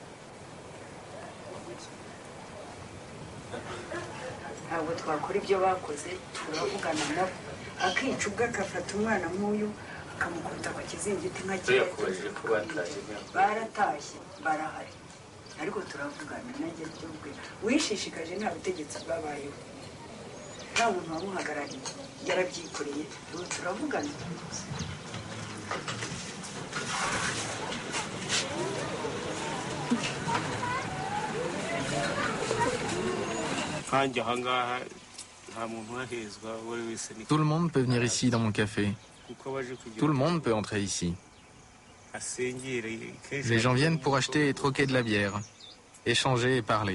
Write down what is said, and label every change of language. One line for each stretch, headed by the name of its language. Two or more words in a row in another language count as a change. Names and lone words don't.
Kinyarwanda: ntabwo twakora ibyo bakoze turavugana nabo akica ubwo agafata umwana nk'uyu akamukubita ku kizingiti nka kiriya baratashye barahari ariko turavugana nanjye by'ubwe wishishikaje nta butegetsi bwabayeho nta muntu wamuhagarariye yarabyikoreye ubu turavugana
French: Tout le monde peut venir ici dans mon café. Tout le monde peut entrer ici. Les gens viennent pour acheter et troquer de la bière, échanger et parler.